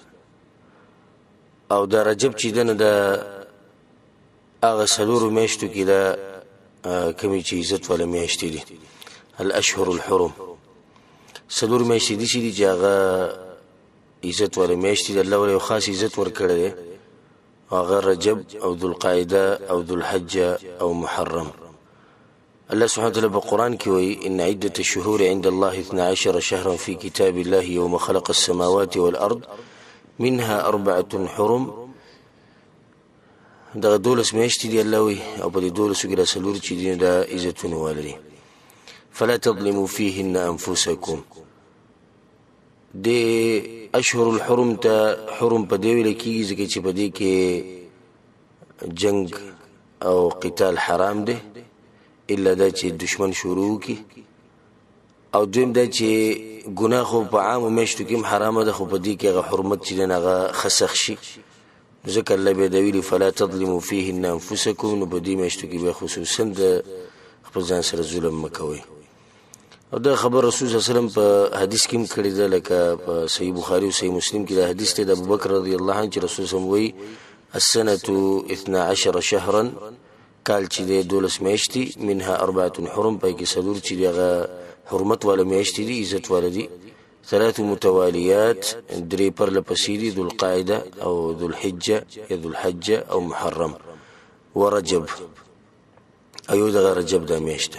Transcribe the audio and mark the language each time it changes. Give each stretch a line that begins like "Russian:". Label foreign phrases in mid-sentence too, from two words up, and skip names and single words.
Pashto: او دا رجب چې ده نو د هغه څلورو میاشتو کې دا کومې چې عزت والا میاشتې دي،
Arabic: الاشهر الحرم.
Pashto: څلور میاشتې داسې دي چې هغه عزت والا میاشتې دي، الله ورته یو خاص عزت ورکړی دی، هغه رجب او ذوالقعده او ذوالحجه او محرم.
Arabic: الله سبحانه وتعالى بالقرآن كي إن عدة الشهور عند الله 12 شهرا في كتاب الله يوم خلق السماوات والأرض منها 4 حرم.
Pashto: دغه 12 میاشتې دي الله وی، او په دې 12 کې را څلور چې دي دا عزتونه والري.
Arabic: فلا تظلموا فيهن أنفسكم.
Pashto: د
Arabic: اشهر الحرم
Pashto: ته حرم په دې ویل کېږي ځکه چې په دې کې جنگ او قتال حرام دی، الا دا چې دشمن شروع کی، او دویم دا چې ګناه خو په عامو میاشتو کې هم حرامه ده، خو په دې کې هغه حرمت چې دی هغه خسخ شي. ځکه الله بیا دا ویلي
Arabic: فلا تظلموا فیهن انفسکم،
Pashto: نو په دې میاشتو کې بیا خصوصا د خپل ځان سره ظلم مه کوئ. او دا خبر رسول
Arabic: صلی الله علیه وسلم
Pashto: په حدیث کې هم کړی ده، لکه په صحیح بخاري او صحیح مسلم کې دا حدیث دی د ابوبکر
Arabic: رضی الله عنه
Pashto: چې رسول
Arabic: صلی الله علیه وسلم
Pashto: وایي
Arabic: السنة 12 شهرا،
Pashto: کال چې دی 12 میاشتې،
Arabic: منها 4 حرم،
Pashto: پای کې څلور چې دی هغه حرمت والا میاشتې دي، عزت والا دي. 3 متواليات، 3 پرله پسې دي، ذوالقعده او ذوالحجه یا ذوالحجه او محرم ورجب، او یو دغه رجب دا میاشت.